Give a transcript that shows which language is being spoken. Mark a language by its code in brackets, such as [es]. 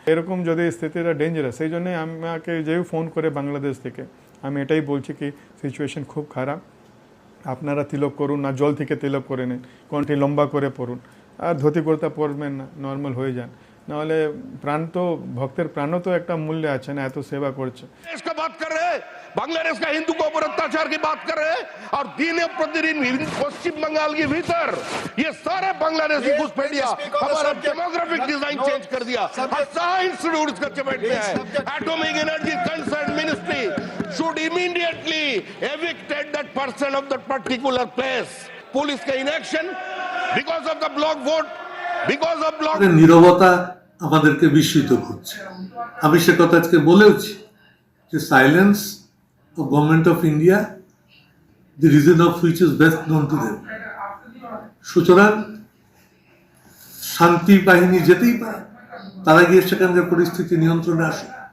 [bn] এরকম যদি স্থিতিটা ডেঞ্জারাস, সেই জন্যই আমাকে যেও ফোন করে বাংলাদেশ থেকে আমি এটাই বলছি কি সিচুয়েশন খুব খারাপ, আপনারা তিলক করুন না, জল থেকে তিলক করে নিন, কণ্ঠি লম্বা করে পড়ুন, আর ধুতি কুর্তা পরবেন না, নর্মাল হয়ে যান, নাহলে প্রাণ তো ভক্তের প্রাণও তো একটা মূল্য আছে না, এত সেবা করছে। [hi] इसका बात कर रहे हैं, बांग्लादेश का हिंदू के ऊपर अत्याचार की बात कर रहे हैं, और दिन प्रतिदिन पश्चिम बंगाल के भीतर ये सारे बांग्लादेशी घुसपैठिया हमारा डेमोग्राफिक डिजाइन चेंज कर दिया। इंस्टीट्यूट इसका चपेट में है। [en] Atomic energy concern ministry should immediately evicted that person of that particular place. [hi] Police का [en] inaction because of the block vote, because of block [bn] নীরবতা আমাদেরকে বিস্মিত করছে। আমি সে কথা আজকে বলেওছি যে [en] Silence of government of India, the reason of which is best known to them. [bn] সুতরাং শান্তি বাহিনী যেতেই পারে, তারা গিয়ে সেখানকার পরিস্থিতি নিয়ন্ত্রণে আসে।